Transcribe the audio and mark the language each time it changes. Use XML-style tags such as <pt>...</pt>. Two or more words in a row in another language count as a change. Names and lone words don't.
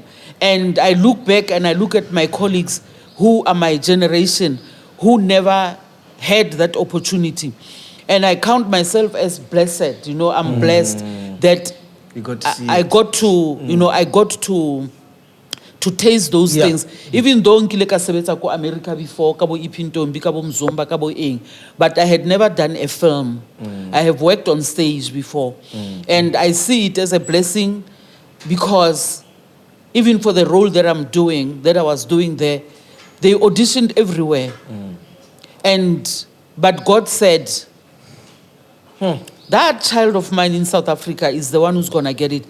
<en>And I look back and I look at my colleagues who are my generation, who never had that opportunity. And I count myself as blessed. I'm blessed that you got to see I got to, I got to taste those things. Even though</en> <st>nkile ka sebetsa ko America before, ka bo Ipintombi, ka bo Mzomba, ka bo eng,</st> <en>but I had never done a film. I have worked on stage before. And I see it as a blessing because even for the role that I was doing there, they auditioned everywhere. But God said, that child of mine in South Africa is the one who's gonna get it.</en>